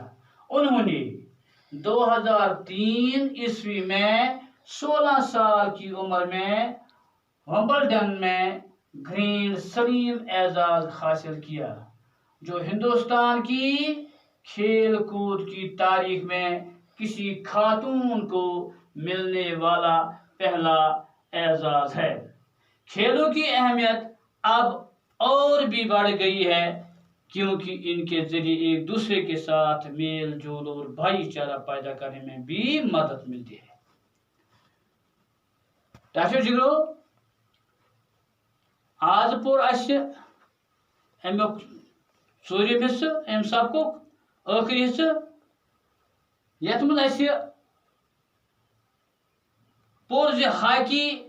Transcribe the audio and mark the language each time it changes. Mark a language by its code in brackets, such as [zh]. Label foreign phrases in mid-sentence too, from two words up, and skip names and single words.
[ur] انہوں نے 2003 عیسوی میں 16 سال کی عمر میں ومبلڈن میں گرینڈ سلیم اعزاز حاصل کیا، جو ہندوستان کی کھیل کود کی تاریخ میں کسی خاتون کو ملنے والا پہلا اعزاز ہے۔ کھیلوں کی اہمیت اب اور بھی بڑھ گئی ہے، کیونکہ ان کے ذریعے ایک دوسرے کے ساتھ میل جول اور بھائی چارہ پیدا کرنے میں بھی مدد ملتی ہے۔ [ks] ٹاچو جگرو آج پور امیک ژوٗرِم حصہٕ امہِ سبقُک ٲخری حصہٕ، یتھ منٛز اَسہِ پوٚر زِ ہاکی